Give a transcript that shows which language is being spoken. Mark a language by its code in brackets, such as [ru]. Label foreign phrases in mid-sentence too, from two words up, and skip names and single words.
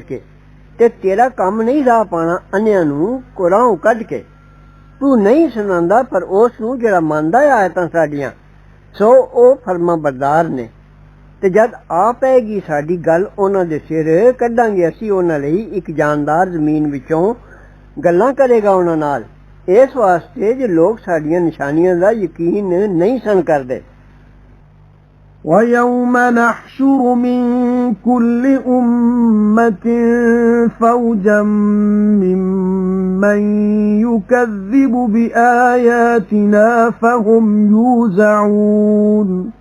[pa] ਕੇ ਤੇ ਤੇਰਾ ਕੰਮ ਨਹੀਂ ਰਾਹ ਪਾਣਾ ਅੰਨਿਆਂ ਨੂੰ ਕੁਰਾਨ ਕੱਢ ਕੇ ਤੂੰ ਨਹੀਂ ਸੁਣਾਉਂਦਾ ਪਰ ਉਸ ਨੂੰ ਜਿਹੜਾ ਮੰਨਦਾ ਹੈ ਆਇਤਾਂ ਸਾਡੀਆਂ ਸੋ ਉਹ ਫਰਮਾ ਬਰਦਾਰ ਨੇ ਤੇ ਜਦ ਆ ਪਏਗੀ ਸਾਡੀ ਗੱਲ ਉਹਨਾਂ ਦੇ ਸਿਰ ਕੱਢਾਂਗੇ ਅਸੀਂ ਉਹਨਾਂ ਲਈ ਇੱਕ ਜਾਨਦਾਰ ਜ਼ਮੀਨ ਵਿੱਚੋਂ ਗੱਲਾਂ ਕਰੇਗਾ ਉਹਨਾਂ ਨਾਲ ਇਸ ਵਾਸਤੇ ਜੇ ਲੋਕ ਸਾਡੀਆਂ ਨਿਸ਼ਾਨੀਆਂ ਦਾ ਯਕੀਨ ਨਹੀਂ ਸਨ ਕਰਦੇ [ar] وَيَوْمَ نَحْشُرُ مِنْ كُلِّ أُمَّةٍ فَوْجًا مِّمَّنْ يُكَذِّبُ بِآيَاتِنَا فَهُمْ يُوزَعُونَ